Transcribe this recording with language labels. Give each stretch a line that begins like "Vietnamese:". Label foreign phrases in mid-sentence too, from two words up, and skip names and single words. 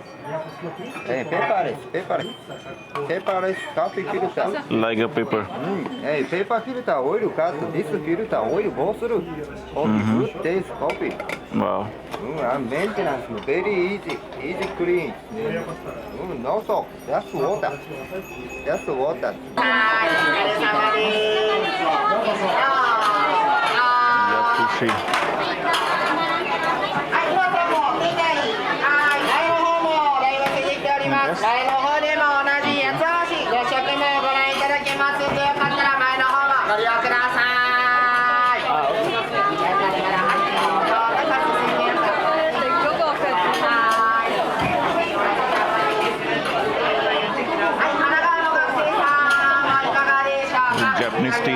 English: Hey, paperless coffee filter. Like a paper. Hey, paper filter, oil cut. This filter, oil goes through. Coffee, good taste coffee. Wow. And maintenance, very easy clean. No soap, just water. Just water. Yakushi.
Japanese: 前の方でも同じ八つ橋ご試食もご覧いただけますので、よかったら前の方もご利用ください。
English: Japanese tea.